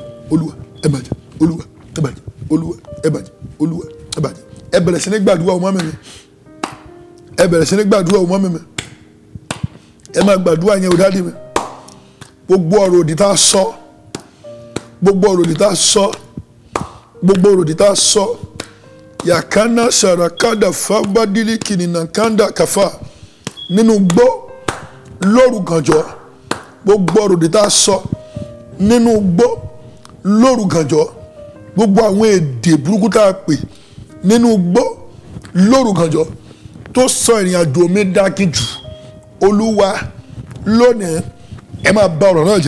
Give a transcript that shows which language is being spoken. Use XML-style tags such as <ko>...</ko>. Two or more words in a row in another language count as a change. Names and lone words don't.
<yo>Olúwa ẹ bàjẹ́. Olúwa ẹ bàjẹ́. Olúwa ẹ bàjẹ́. Olúwa ẹ bàjẹ́. Ẹ bẹ̀rẹ̀ sí ní gbàdúrà ọmọ mi. Ẹ bẹ̀rẹ̀ sí ní gbàdúrà ọmọ mi. Ẹ máa gbàdúrà yẹn òdádì mi. Gbogbo ọ̀rọ̀ òdì tá a sọ, gbogbo ọ̀rọ̀ òdì tá a sọ, gbogbo ọ̀rọ̀ òdì tá a sọ, yakana sarakada fabadili kinina kanda kafa nínú gbó lóru gànjọ́. Gbogbo ọ̀rọ̀ òdì tá a sọ nínú gbó lóru gànjọ́. Gbogbo àwọn èdè burúkú tá a pè nínú gbó lóru gànjọ́ tó sọ ìrìn àjò mi dákijù, Olúwa lónìí ẹ máa bà ọ̀rọ̀ náà jẹ́.</yo>